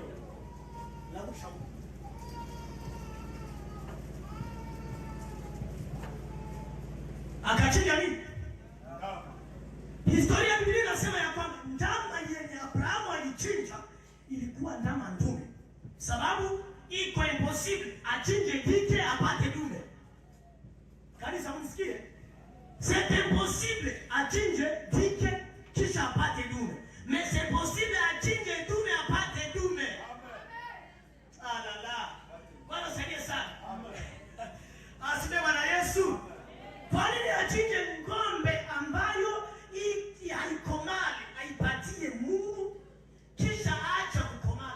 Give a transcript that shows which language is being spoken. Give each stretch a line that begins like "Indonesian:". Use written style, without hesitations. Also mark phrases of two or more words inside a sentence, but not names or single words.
Swahili: La kushauri. Akachinja nini? Ndama. Historia ya Biblia inasema ya kwamba ndama yenye Abrahamu alichinja ilikuwa ndama ndume. Sababu iko impossible achinje kike apate dume. Kanisa msikie?
French: C'est impossible
Swahili: achinje kike kisha apate dume.
French: Mais c'est possible
Swahili: achinje dume apate dume. Amen. Ah la la. Bwana saidie sana. Amen. Asifiwe Bwana Yesu. Kwa nini achinje ng'ombe ambayo haikomali, aipatie Mungu kisha aacha kukomali?